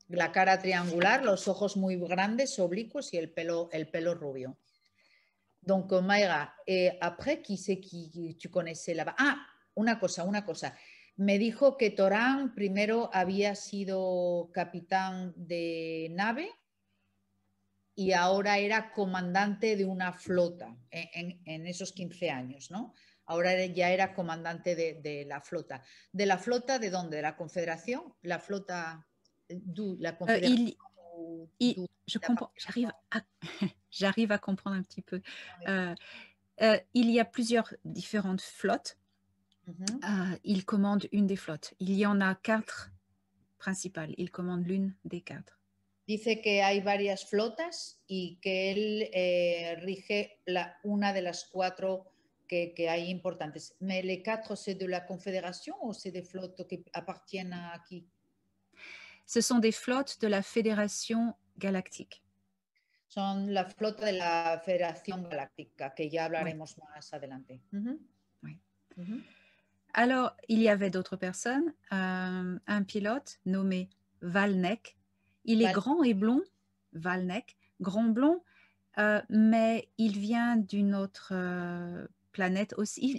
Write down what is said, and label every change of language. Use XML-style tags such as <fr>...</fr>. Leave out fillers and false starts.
<es>la cara triangular, los ojos muy grandes, oblicuos y el pelo rubio.</es> <fr>Donc, Mayra, après, qui c'est qui tu connaissais là-bas?</fr> <es>Ah, una cosa. Me dijo que Torán primero había sido capitán de nave y ahora era comandante de una flota en esos 15 años, ¿no? Ahora ya era comandante de la flota. ¿De la flota de dónde? ¿De la Confederación? ¿La flota d'où? ¿La Confederación?</es> <fr>Je comprends, j'arrive à comprendre un petit peu. Il y a plusieurs différentes flottes. Il commande une des flottes. Il y en a 4 principales. Il commande l'une des 4.</fr> <es>Dice que hay varias flotas y que él rige una de las 4 que hay importantes.</es> <fr>¿Mais les 4 c'est de la Confédération ou c'est des flottes qui appartiennent à qui? Ce sont des flottes de la Fédération galactique.</fr> <es>Son la flota de la Federación Galáctica, que ya hablaremos más adelante.</es> <fr>Oui. Alors, il y avait d'autres personnes. Un pilote nommé Valnek. Il est grand et blond, Valnek, grand blond, mais il vient d'une autre planète aussi.</fr>